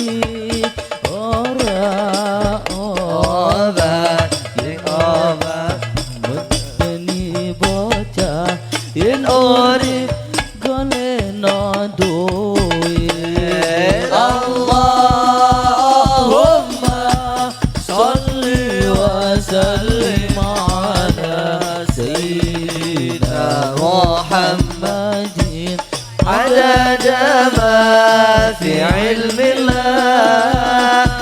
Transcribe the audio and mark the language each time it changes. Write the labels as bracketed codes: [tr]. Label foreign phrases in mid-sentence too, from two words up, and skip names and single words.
[jv] ora obat muteni bocah yen urip goleno duit. [ar] اللهم صل وسلم على سيدنا محمد عدد ما في علم الله.